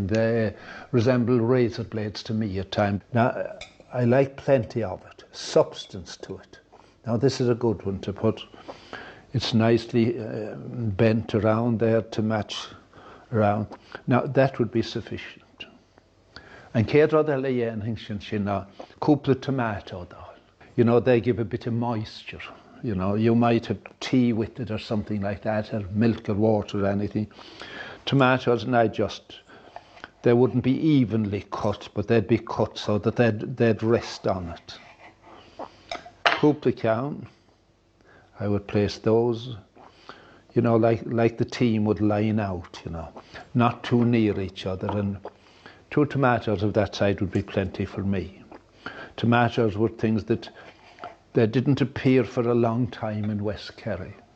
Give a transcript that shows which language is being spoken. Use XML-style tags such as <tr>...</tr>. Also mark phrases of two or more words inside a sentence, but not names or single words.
<en>They resemble razor blades to me at times. Now, I like plenty of it, substance to it. Now, this is a good one to put. It's nicely bent around there to match around. Now, that would be sufficient.</en> <ga>And céad rud eile dhéanamh sin ná cúpla tomato dá.</ga> <en>You know, they give a bit of moisture. You know, you might have tea with it or something like that, or milk or water or anything. Tomatoes, and they wouldn't be evenly cut, but they'd be cut so that they'd rest on it.</en> <ga>Cúpla ceann,</ga> <en>I would place those, you know, like the team would line out, you know, not too near each other, and 2 tomatoes of that side would be plenty for me. Tomatoes were things that they didn't appear for a long time in West Kerry.</en>